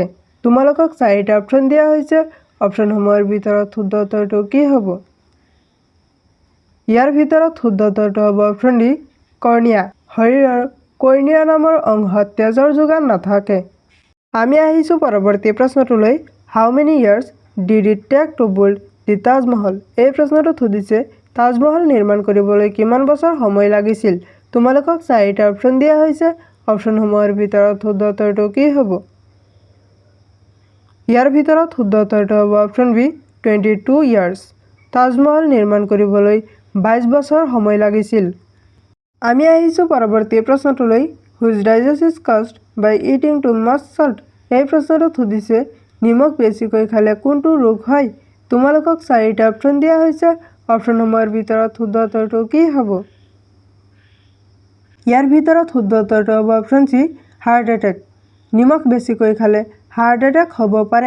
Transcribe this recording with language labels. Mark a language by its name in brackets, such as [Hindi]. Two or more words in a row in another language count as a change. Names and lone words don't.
[Assamese] তোমালোকক 4টা অপশ্যন দিয়া হৈছে। অপশ্যনসমূহৰ ভিতৰত শুদ্ধ উত্তৰটো কি হ'ব? ইয়াৰ ভিতৰত শুদ্ধ উত্তৰটো হ'ব [English] option D [Assamese] কৰ্ণিয়া। শৰীৰৰ কৰ্ণিয়া নামৰ অংশত তেজৰ যোগান নাথাকে। আমি আহিছোঁ পৰৱৰ্তী প্ৰশ্নটোলৈ। [English] How many years did it take to build the Taj Mahal. [Assamese] এই প্ৰশ্নটোত সুধিছে তাজমহল নিৰ্মাণ কৰিবলৈ কিমান বছৰ সময় লাগিছিল। তোমালোকক 4টা অপশ্যন দিয়া হৈছে। অপশ্যনসমূহৰ ভিতৰত শুদ্ধ উত্তৰটো কি হ'ব? ইয়াৰ ভিতৰত শুদ্ধ উত্তৰটো হ'ব [English] option B 22 years. [Assamese] তাজমহল নিৰ্মাণ কৰিবলৈ 22 বছৰ সময় লাগিছিল। আমি আহিছোঁ পৰৱৰ্তী প্ৰশ্নটোলৈ। [English] Which digest is caused by eating too much salt. [Assamese] এই প্ৰশ্নটোত সুধিছে নিমখ বেছিকৈ খালে কোনটো ৰোগ হয়। তোমালোকক 4টা অপশ্যন দিয়া হৈছে। অপশ্যনসমূহৰ ভিতৰত শুদ্ধ উত্তৰটো কি হ'ব? ইয়াৰ ভিতৰত শুদ্ধ উত্তৰটো হ'ব [English] option C heart attack. [Assamese] নিমখ বেছিকৈ খালে [English] heart attack [Assamese] হ'ব পাৰে।